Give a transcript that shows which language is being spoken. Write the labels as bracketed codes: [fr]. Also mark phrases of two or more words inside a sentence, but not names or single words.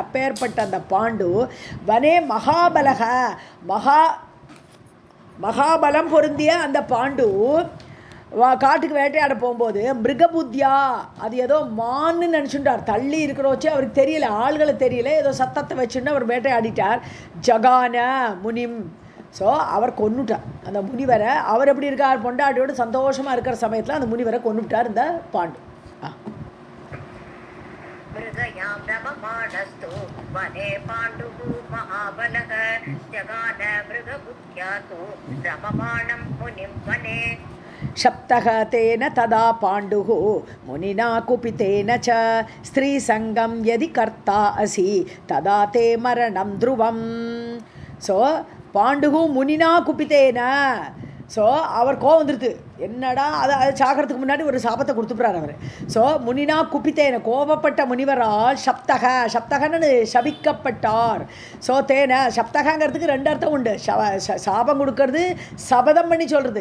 [ta] அப்பேற்பட்ட அந்த பாண்டு வனே மகாபலக, மகாபலம் பொருந்திய அந்த பாண்டு காட்டுக்கு வேட்டையாட போகும்போது மிருகபுத்தியா, அது ஏதோ மான்னு நினச்சுட்டார். தள்ளி இருக்கிறோச்சு அவருக்கு தெரியல, ஆள்களை தெரியல, ஏதோ சத்தத்தை வச்சுன்னு அவர் வேட்டையாடிட்டார். [sa] जघान मुनिम्. [ta] ஸோ அவர் கொன்னுட்டார் அந்த முனிவரை. அவர் எப்படி இருக்கார், பொண்டாட்டியோடு சந்தோஷமாக இருக்கிற சமயத்தில் அந்த முனிவரை கொன்னுட்டார் இந்த பாண்டு. [sa] शप्तः तेन तदा पाण्डुः मुनिना कुपितेन च स्त्रीसङ्गं यदि कर्ता असि तदा ते मरणं ध्रुवम्. [ta] ஸோ பாண்டுகு [sa] मुनिना कुपितेन. [ta] ஸோ அவர் கோவம் வந்துடுது. என்னடா அது சாகிறதுக்கு முன்னாடி ஒரு சாபத்தை கொடுத்துப்புறார் அவர். ஸோ [sa] मुनिना कुपितेन, [ta] கோபப்பட்ட முனிவரால் சப்தகன்னு சபிக்கப்பட்டார். ஸோ தேன சப்தகங்கிறதுக்கு ரெண்டு அர்த்தம் உண்டு. சாபம் கொடுக்கறது, சபதம் பண்ணி சொல்கிறது.